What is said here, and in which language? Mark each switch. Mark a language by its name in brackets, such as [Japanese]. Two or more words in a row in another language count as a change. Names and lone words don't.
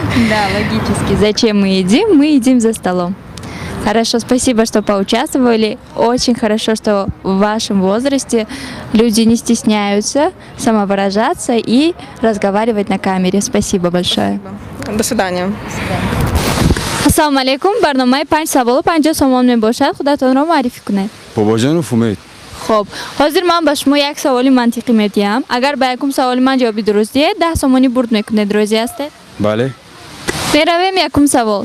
[Russian] Да, логически. Зачем мы едим? Мы едим за столом. Хорошо, спасибо, что поучаствовали. Очень хорошо, что в вашем возрасте люди не стесняются самовыражаться и разговаривать на камере. Спасибо большое. До свидания. [Tajik] Ассалому алейкум. Барномаи 5 саволу 50 сомон мебошад. Худатонро маърифӣ кунед. Бобоҷонов Умед. Хоб, ҳозир ман ба шумо як саволи мантиқӣ медиҳам. Агар ба якум саволи ман ҷавоби дуруст диҳед, 10 сомонӣ бурд мекунед. Розӣ ҳастед? Бале. Меравем якум савол.